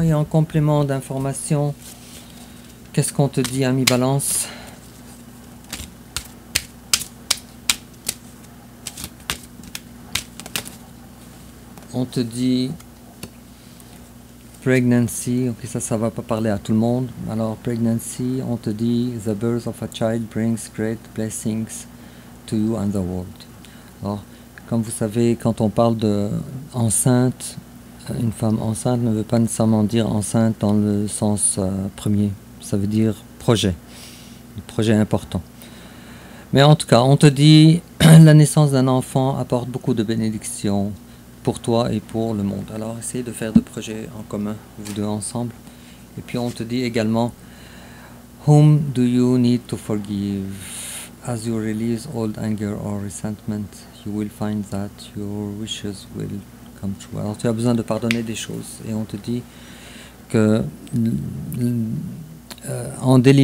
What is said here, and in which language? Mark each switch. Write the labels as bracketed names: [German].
[French] Et en complément d'information, qu'est-ce qu'on te dit, ami Balance? On te dit pregnancy. Ok, ça va pas parler à tout le monde. Alors pregnancy, on te dit [English] the birth of a child brings great blessings to you and the world. [French] Alors, comme vous savez, quand on parle de enceinte, une femme enceinte ne veut pas nécessairement dire enceinte dans le sens premier. Ça veut dire projet. Un projet important. Mais en tout cas, on te dit la naissance d'un enfant apporte beaucoup de bénédictions pour toi et pour le monde. Alors, essayez de faire des projets en commun, vous deux ensemble. Et puis, on te dit également [English] whom do you need to forgive? As you release old anger or resentment, you will find that your wishes will come true. [French] Alors tu as besoin de pardonner des choses et on te dit que en